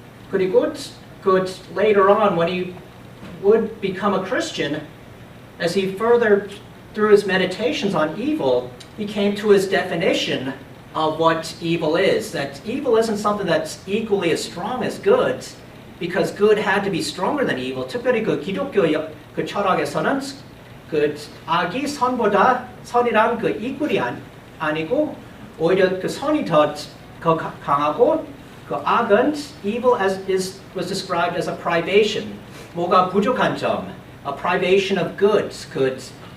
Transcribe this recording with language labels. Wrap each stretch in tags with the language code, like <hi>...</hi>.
<ko>그리고</ko> <en>later on, when he would become a Christian, as he further through his meditations on evil, he came to his definition of what evil is. That evil isn't something that's equally as strong as good, because good had to be stronger than evil.</en> <ko>특별히 그 기독교 그 철학에서는 그 악이 선이랑 그 equal이 아니고 오히려 그 선이 더 강하고 그 악은</ko> <en>evil was described as a privation.</en> <ko>뭐가 부족한 점,</ko> <en>a privation of goods.</en>